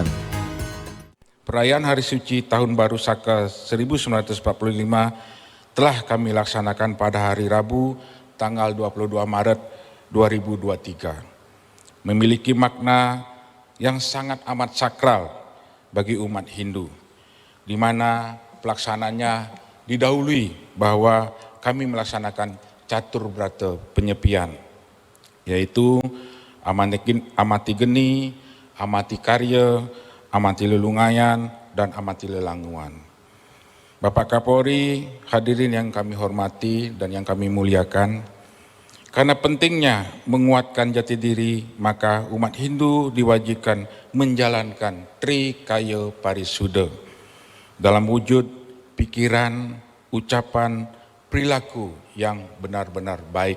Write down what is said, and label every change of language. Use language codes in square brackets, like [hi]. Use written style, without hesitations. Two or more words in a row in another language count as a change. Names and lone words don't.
[id] Perayaan Hari Suci Tahun Baru Saka 1945 telah kami laksanakan pada hari Rabu tanggal 22 Maret 2023. Memiliki makna yang sangat amat sakral bagi umat Hindu, di mana pelaksananya didahului bahwa kami melaksanakan catur brata penyepian, yaitu amati geni, amati karya, amati lelungayan, dan amati lelanguan. Bapak Kapolri, hadirin yang kami hormati dan yang kami muliakan, karena pentingnya menguatkan jati diri, maka umat Hindu diwajibkan menjalankan Trikaya Parisuddha dalam wujud pikiran, ucapan, perilaku yang benar-benar baik.